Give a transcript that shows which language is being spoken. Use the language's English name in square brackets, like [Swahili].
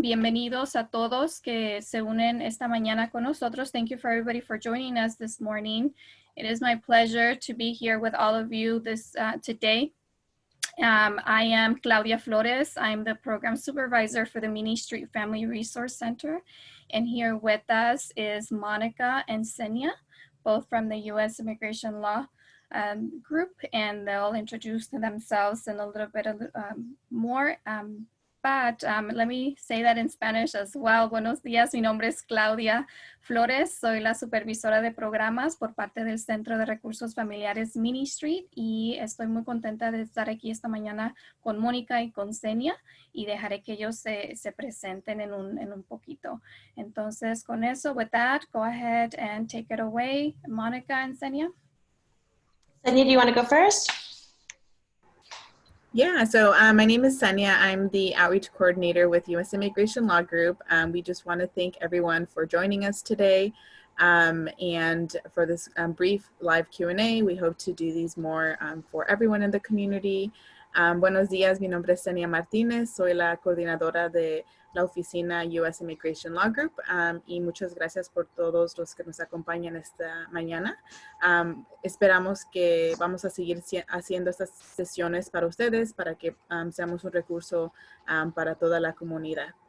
[Spanish] Bienvenidos a todos que se unen esta mañana con nosotros. [English] Thank you for everybody for joining us this morning. It is my pleasure to be here with all of you today. I am Claudia Flores. I'm the program supervisor for the Mini Street Family Resource Center. And here with us is Monica and Senia, both from the U.S. Immigration Law group, and they'll introduce themselves in a little bit more. But let me say that in Spanish as well. [Spanish] Buenos días, mi nombre es Claudia Flores. Soy la supervisora de programas por parte del Centro de Recursos Familiares Mini Street y estoy muy contenta de estar aquí esta mañana con Mónica y con Senia y dejaré que ellos se presenten en un poquito. Entonces, con eso, [English] with that, go ahead and take it away, Monica and Senia. Senia, do you want to go first? Yeah, so my name is Senia. I'm the Outreach Coordinator with U.S. Immigration Law Group. We just want to thank everyone for joining us today and for this brief live Q&A. We hope to do these more for everyone in the community. [Spanish] Buenos días, mi nombre es Senia Martínez. Soy la coordinadora de la oficina U.S. Immigration Law Group y muchas gracias por todos los que nos acompañan esta mañana. Esperamos que vamos a seguir haciendo estas sesiones para ustedes para que seamos un recurso para toda la comunidad.